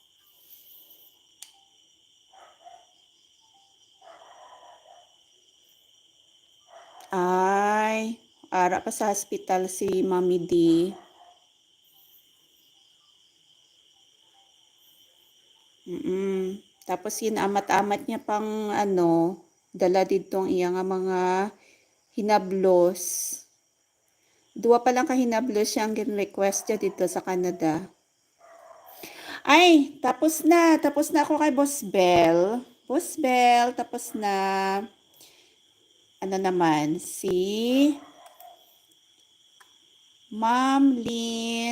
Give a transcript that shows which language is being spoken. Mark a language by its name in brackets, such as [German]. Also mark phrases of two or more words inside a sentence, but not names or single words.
[Hiligaynon] Ay, ara pa sa hospital si Mami D. Tapos amat-amat niya pang dala dito ang iya nga mga hinablos. Dua pa lang ka hinablos siya ang request niya dito sa Canada. Ay, tapos na ako kay Boss Bell. Boss Bell, tapos na. Ano naman, si Ma'am Lynn.